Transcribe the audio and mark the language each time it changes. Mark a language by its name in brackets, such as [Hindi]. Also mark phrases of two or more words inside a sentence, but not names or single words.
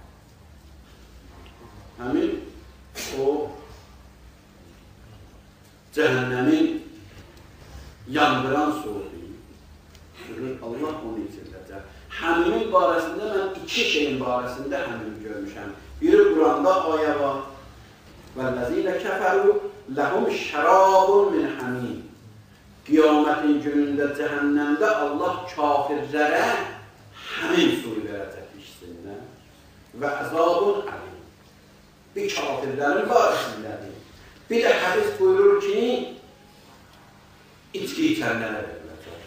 [Azerbaijani] Həmim o cəhənnəmin yandıran suudur. Allah onu içiriləcək. Həmimin barəsində mən iki şeyin barəsində həmim görmüşəm. Biri Quranda ayə var. [Arabic] وَالَّذِينَ كَفَرُوا لَهُمْ شَرَابٌ مِنْ حَمِيمٍ. [Azerbaijani] Qiyamətin günündə cəhənnəmdə Allah kafirlərə həmin suyu verəcək içsinlər. [Arabic] وعذاب أليم. [Azerbaijani] Bir kafirlərin barəsindədir. Bir də hədis buyurur ki, içki içənlərə veriləcək.